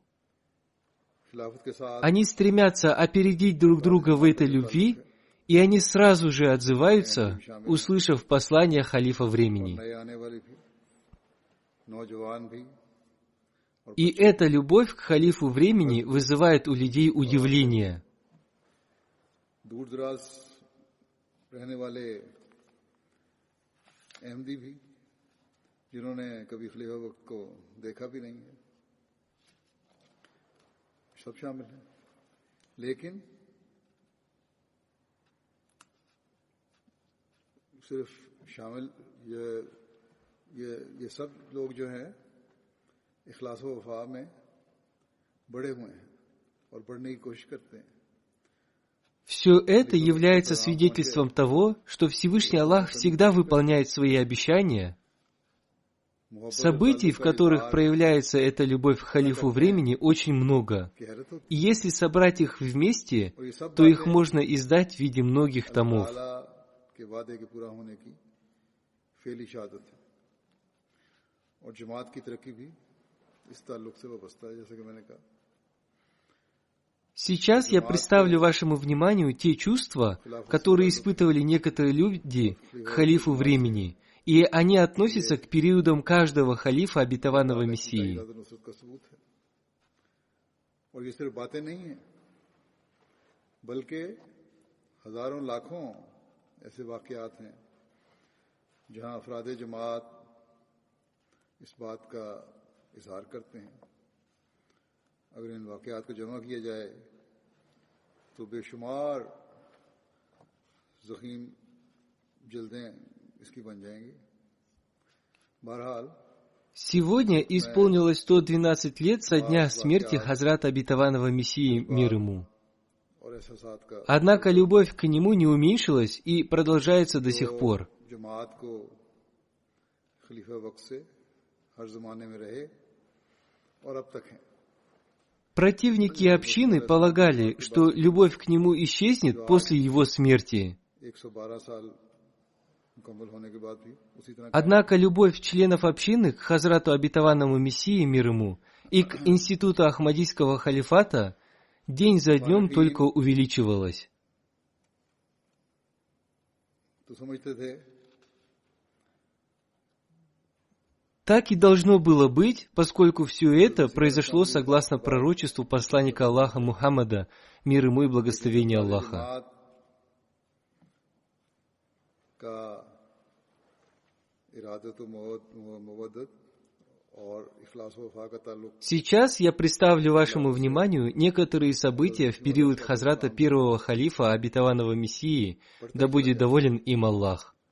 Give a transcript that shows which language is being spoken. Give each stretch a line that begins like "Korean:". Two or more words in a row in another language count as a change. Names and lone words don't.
Urdu: خلافت کے ساتھ
Russian: Они стремятся опередить друг друга в этой любви, и они сразу же отзываются, услышав послание халифа времени.
Urdu: نئے آنے والے بھی نوجوان بھی
Russian: И эта любовь к халифу времени вызывает у людей удивление.
Urdu: دور دراز رہنے والے احمدی بھی جنہوں نے کبھی خلیفہ وقت کو دیکھا بھی نہیں ہے سب شامل ہیں لیکن صرف شامل یہ سب لوگ جو ہیں اخلاص و وفا میں بڑے ہوئے ہیں اور بڑھنے کی کوشش کرتے ہیں
Russian: Все это является свидетельством того, что Всевышний Аллах всегда выполняет свои обещания. Событий, в которых проявляется эта любовь к халифу времени, очень много. И если собрать их вместе, то их можно издать в виде многих томов.
Urdu: کے وعدے کے پورا ہونے کی فعلی شہادت ہے اور جماعت کی ترقی بھی اس تعلق سے وابستہ ہے جیسے کہ میں نے کہا
Russian: Сейчас я представлю вашему вниманию те чувства, которые испытывали некоторые люди к халифу времени, и они относятся к периодам каждого халифа обетованного Мессии.
Urdu: اور یہ صرف باتیں نہیں ہیں بلکہ ہزاروں لاکھوں ایسے واقعات ہیں جہاں افراد جماعت اس بات کا اظہار کرتے ہیں اگر ان واقعات کو جمع کیا جائے تو بے شمار ضخیم جلدیں اس کی بن جائیں گی بہرحال
Russian: Сегодня исполнилось 112 лет со дня смерти Хазрата Обетованного Мессии, мир ему.
Urdu: اور احساسات کا
Russian: Однако любовь к нему не уменьшилась и продолжается до сих пор.
Urdu: جماعت کو خلیفہ وقت سے ہر زمانے میں رہے اور اب تک ہیں
Russian: Противники общины полагали, что любовь к нему исчезнет после его смерти.
Urdu: 112 سال مکمل ہونے کے بعد بھی اسی طرح
Russian: Однако любовь членов общины к Хазрату Обетованному Мессии, мир ему, и к институту Ахмадийского халифата день за днем только увеличивалась.
Urdu: تو سمجھتے تھے
Russian: Так и должно было быть, поскольку все это произошло согласно пророчеству посланника Аллаха Мухаммада, мир ему и благословение Аллаха. Сейчас я представлю вашему вниманию некоторые события в период хазрата первого халифа, обетованного Мессии, да будет доволен им Аллах.